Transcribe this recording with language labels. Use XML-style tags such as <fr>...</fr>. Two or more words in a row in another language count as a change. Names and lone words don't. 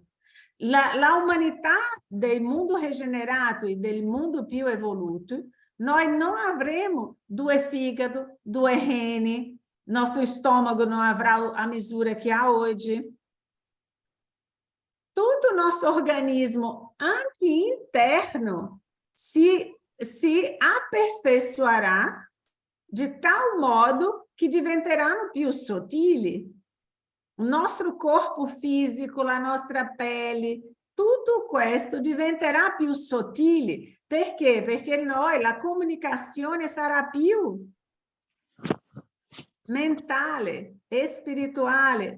<it>La umanità del mondo regenerato e del mondo più evoluto, noi non avremo 2 fígado, 2 reni, nostro stomaco non avrà a misura che ha oggi. Tutto il nostro organismo, anche interno, si</it> <pt>aperfeiçoará de tal modo que</pt> <it>diventeranno più sottili. O nostro corpo fisico, la nostra pelle, tutto questo diventerà più sottile. Perché? Perché noi, la comunicazione sarà più mentale e spirituale.</it>